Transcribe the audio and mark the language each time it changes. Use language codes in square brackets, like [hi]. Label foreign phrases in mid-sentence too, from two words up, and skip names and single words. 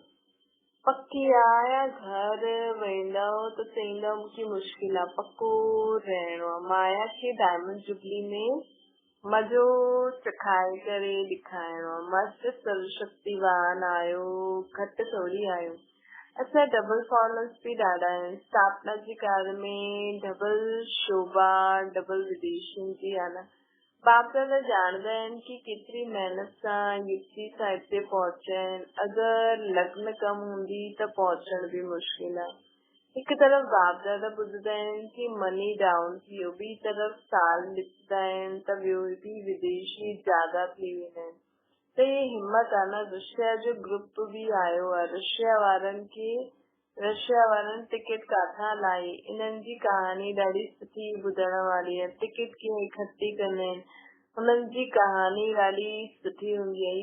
[sd] पक्की आहे या घर वेंदव त चईंदव कि मुश्किल आहे, पक्को रहणो आहे। माया खे [en] diamond jubilee [sd] में मज़ो चखाए करे ॾेखारिणो आहे। मस्त सर्वशक्तिवान आहियो, घटि थोरी आहियो। अच्छा, [en] double followers [sd] बि ॾाढा आहिनि। स्थापना जे कार्य में डबल शोभा, डबल विदेशनि जी आहे न। बाप दादा ॼाणंदा आहिनि कि केतिरी महिनत सां युक्ति सां हिते पहुचा आहिनि। अगरि लग्न कम हूंदी त पहुचण बि मुश्किल आहे। हिकु तरफ़ बाप दादा ॿुधंदा आहिनि कि [en] money down [sd] थी वियो, ॿी तरफ़ साल ॾिसंदा आहिनि त ॿियो बि विदेशी ज्यादा थी वेंदा आहिनि। त ये हिम्मत आहे न। रशिया जो ग्रुप बि आयो आहे, रशिया वारनि टिकट काथां लाई। इन्हनि जी कहानी ॾाढी सुठी ॿुधण वारी आहे। टिकट कीअं इकट्ठी कंदा आहिनि, हुननि जी कहानी ॾाढी सुठी हूंदी आहे।